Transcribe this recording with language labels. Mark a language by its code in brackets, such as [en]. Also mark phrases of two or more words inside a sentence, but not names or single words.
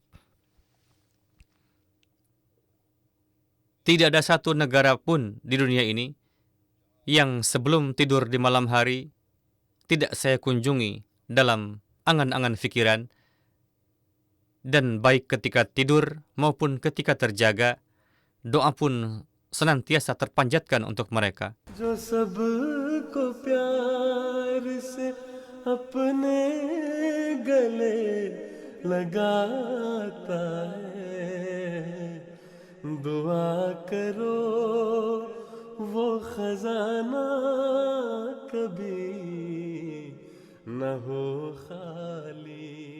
[id] Tidak ada satu negara pun di dunia ini yang sebelum tidur di malam hari tidak saya kunjungi dalam angan-angan fikiran, dan baik ketika tidur maupun ketika terjaga, doa pun senantiasa terpanjatkan untuk mereka. [hi] जो सबको प्यार से अपने गले लगाता है, दुआ करो वो खजाना कभी न हो खाली.